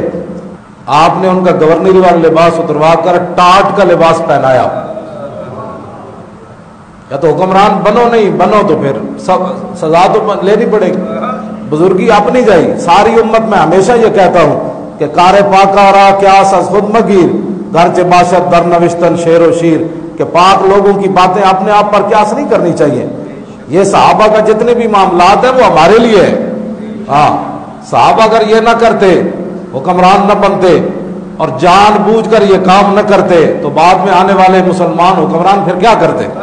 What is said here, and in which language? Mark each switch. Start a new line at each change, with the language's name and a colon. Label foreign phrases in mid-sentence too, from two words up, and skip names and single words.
Urdu: آپ نے ان کا گورنری والا لباس اتروا کر ٹاٹ کا لباس پہنایا۔ یا تو حکمران بنو، نہیں بنو تو پھر سزا تو لینی پڑے گی۔ بزرگی اپنی جائے۔ ساری امت میں ہمیشہ یہ کہتا ہوں کہ
Persian: کار پاکا را قیاس از خود مگیر، گرچہ باشد در نوشتن شعر و شیر،
Urdu: کہ پاک لوگوں کی باتیں اپنے آپ پر قیاس نہیں کرنی چاہیے۔ یہ صحابہ کا جتنے بھی معاملات ہیں وہ ہمارے لیے ہے۔ ہاں، صحابہ اگر یہ نہ کرتے، حکمران نہ بنتے اور جان بوجھ کر یہ کام نہ کرتے، تو بعد میں آنے والے مسلمان حکمران پھر کیا کرتے؟